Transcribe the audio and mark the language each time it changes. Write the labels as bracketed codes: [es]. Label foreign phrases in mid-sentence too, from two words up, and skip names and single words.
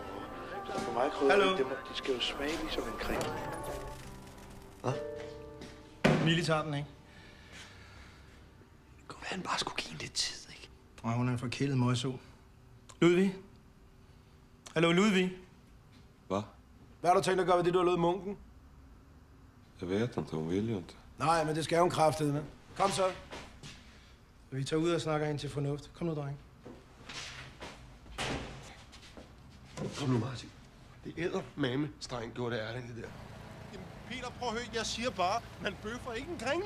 [da] Så for mig krydderi, de skal jo smage ligesom en kringle. Mille tager den, ikke? Kunne være, han bare skulle give en lidt tid, ikke? Og hun er en forkælet møgso. Ludvig? Hallo, Ludvig? Va? Hvad har du tænkt at gøre ved det, du har lovet munken? [sv] Jag vet inte, hon vill ju inte. [da] Nej, men det skal hun kraftedeme med. Kom så. Vi tager ud og snakker ind til fornuft. Kom nu, dreng. Kom nu, Martin. Det æder mame, streng gjorde det ærligt, det der. Jamen, Peter, prøv at høre. Jeg siger bare, man bøffer ikke en kringle.